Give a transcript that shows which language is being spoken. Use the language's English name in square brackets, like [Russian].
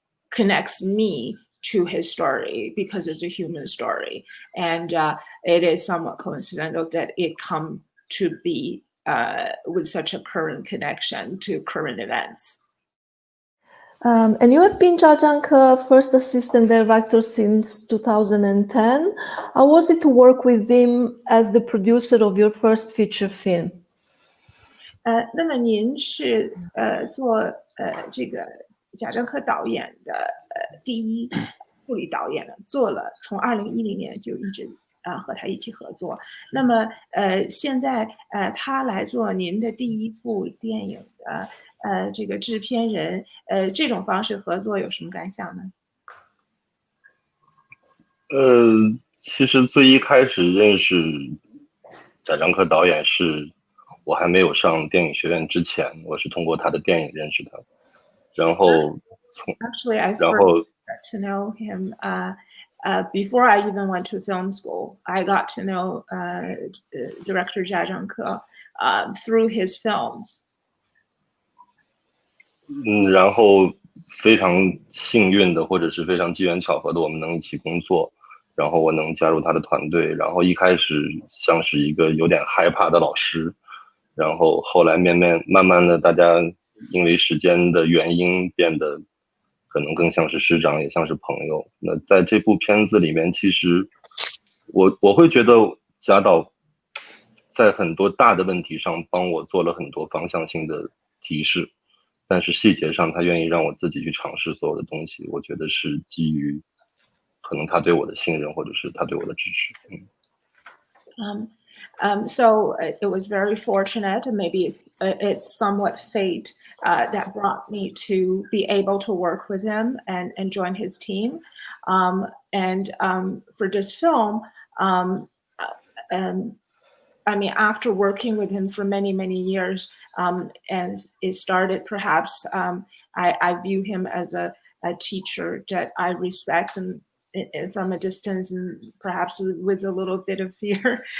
[English] connects me to his story because it's a human story, and it is somewhat coincidental that it come to be with such a current connection to current events. And you have been Jia Zhangke first assistant director since 2010. How was it to work with him as the producer of your first feature film? [Chinese] 那么您是做这个贾樟柯导演的第一助理导演了，做了从2010年就一直和他一起合作。那么现在他来做您的第一部电影的这个制片人，这种方式合作有什么感想呢？其实最一开始认识贾樟柯导演是我还没有上电影学院之前，我是通过他的电影认识他，然后 [English] Actually, I first got to know him before I even went to film school. I got to know director Jia Zhangke through his films. [Chinese] 然后非常幸运的，或者是非常机缘巧合的，我们能一起工作，然后我能加入他的团队。然后一开始像是一个有点害怕的老师，然后后来慢慢的，大家因为时间的原因变得可能更像是师长，也像是朋友。那在这部片子里面，其实我会觉得贾导在很多大的问题上帮我做了很多方向性的提示。但是细节上，他愿意让我自己去尝试所有的东西，我觉得是基于可能他对我的信任，或者是他对我的支持。 [English] So it was very fortunate, and maybe it's somewhat fate that brought me to be able to work with him and join his team. And for this film, I mean, after working with him for many years, and it started perhaps, I view him as a teacher that I respect and from a distance and perhaps with a little bit of fear.